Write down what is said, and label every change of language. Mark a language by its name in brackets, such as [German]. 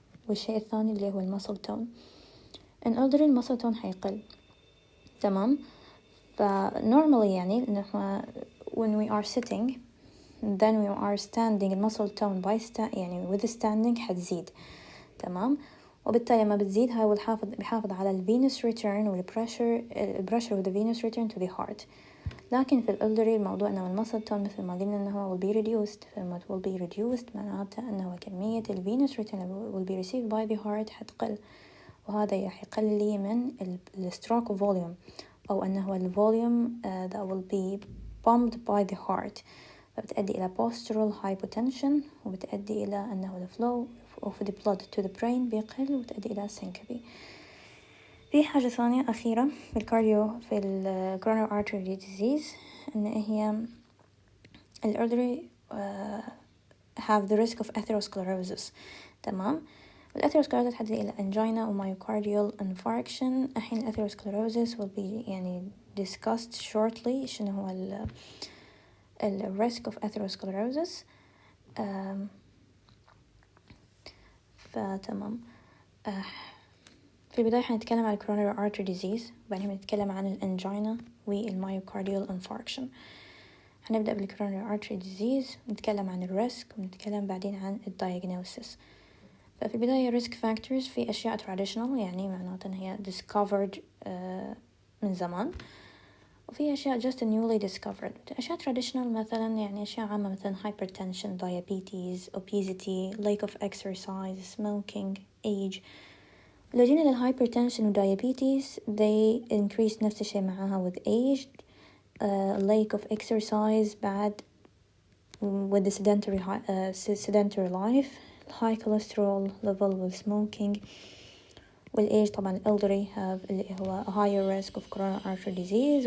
[Arabic] والشيء الثاني اللي هو المسل تون. [English] in elderly [Arabic] المسل تون حيقل تمام. [English] normally [Arabic] يعني نحن [English] when we are sitting then we are standing المسل تون by يعني with standing [Arabic] حتزيد تمام. وبالتالي لما بتزيد هاي بيحافظ على ال venous return والpressure with the venous return to the heart. لكن في الالدري الموضوع انه المسل تون مثل ما قلنا انه [English] will be reduced. فلما will be reduced [Arabic] معناته انه كمية ال [English] venous return will be received by the heart [Arabic] حتقل، وهذا حيقلل لي من ال [English] stroke volume [Arabic] أو أنه ال [English] volume that will be pumped by the heart. [Arabic] فبتؤدي إلى postural hypotension وبتؤدي إلى أنه ال [English] flow of the blood to the brain [Arabic] بيقل وبتؤدي إلى syncope. في حاجة ثانية أخيرة في الكارديو في ال coronary artery disease إن هي ال [English] elderly have the risk of atherosclerosis [Arabic] تمام. الأثيروسكليروزس تؤدي إلى angina و myocardial infarction. الحين الأثيروسكليروزس [English] will be يعني discussed shortly [Arabic] شنو هو ال [English] risk of atherosclerosis. [Arabic] فتمام. في البداية حنتكلم عن coronary artery disease وبعدين نتكلم عن الانجينا والmyocardial infarction. هنبدأ بالcoronary artery disease نتكلم عن الريسك ونتكلم بعدين عن الdiagnosis. ففي البداية risk factors في أشياء traditional يعني معناته هي discovered من زمان، وفي أشياء [English] just newly discovered. أشياء traditional [Arabic] مثلا يعني أشياء عامة مثلا [English] hypertension, diabetes, obesity, lack of exercise, smoking, age. [Arabic] لو جينا [English] للhypertension و diabetes they increase [Arabic] نفس الشيء معها [English] with age. lack of exercise بعد with the sedentary life, high cholesterol level with smoking. والage طبعا elderly have [Arabic] اللي هو [English] higher risk of coronary artery disease.